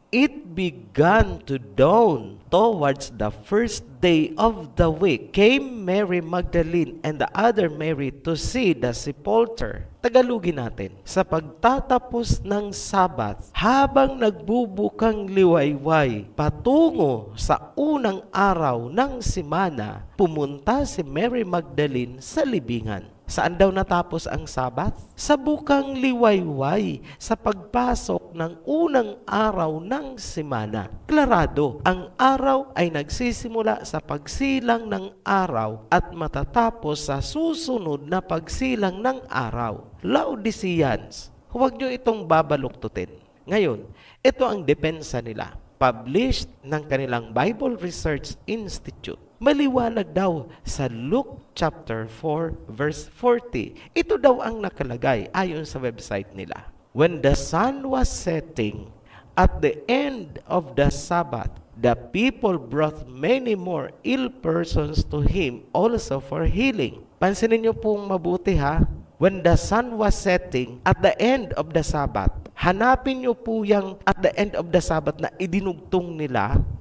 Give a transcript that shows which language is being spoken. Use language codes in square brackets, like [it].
[en] it began to dawn towards the first day of the week, came Mary Magdalene and the other Mary to see the sepulchre. [tl] Tagalogin natin. Sa pagtatapos ng Sabat, habang nagbubukang liwayway patungo sa unang araw ng simana, pumunta si Mary Magdalene sa libingan. Saan daw natapos ang Sabat? Sa bukang liwayway, sa pagpasok ng unang araw ng simana. Klarado, ang araw ay nagsisimula sa pagsilang ng araw at matatapos sa susunod na pagsilang ng araw. Laodiceans, huwag nyo itong babaluktutin. Ngayon, ito ang depensa nila. Published ng kanilang Bible Research Institute. Maliwanag daw sa Luke chapter 4 verse 40. Ito daw ang nakalagay ayon sa website nila. [en] When the sun was setting at the end of the Sabbath, the people brought many more ill persons to him also for healing. [tl] Pansinin niyo pong mabuti ha. [en] When the sun was setting at the end of the Sabbath, [tl] hanapin niyo po yung [en] at the end of the Sabbath [tl] na idinugtong nila.